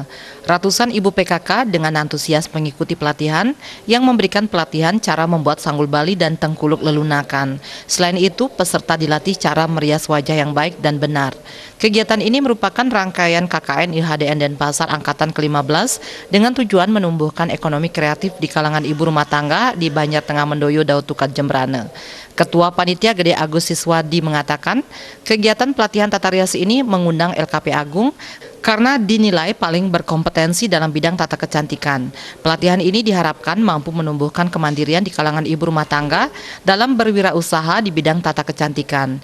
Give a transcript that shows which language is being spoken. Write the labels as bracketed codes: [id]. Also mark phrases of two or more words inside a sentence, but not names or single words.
[id] Ratusan ibu PKK dengan antusias mengikuti pelatihan yang memberikan pelatihan cara membuat sanggul Bali dan tengkuluk lelunakan. Selain itu, peserta dilatih cara merias wajah yang baik dan benar. Kegiatan ini merupakan rangkaian KKN IHDN Denpasar Angkatan ke-15 dengan tujuan menumbuhkan ekonomi kreatif di kalangan ibu rumah tangga di Banjar Tengah Mendoyo Dauh Tukat Jembrana. Ketua Panitia Gede Agus Siswadi mengatakan, kegiatan pelatihan tata rias ini mengundang LKP Agung karena dinilai paling berkompetensi dalam bidang tata kecantikan. Pelatihan ini diharapkan mampu menumbuhkan kemandirian di kalangan ibu rumah tangga dalam berwirausaha di bidang tata kecantikan.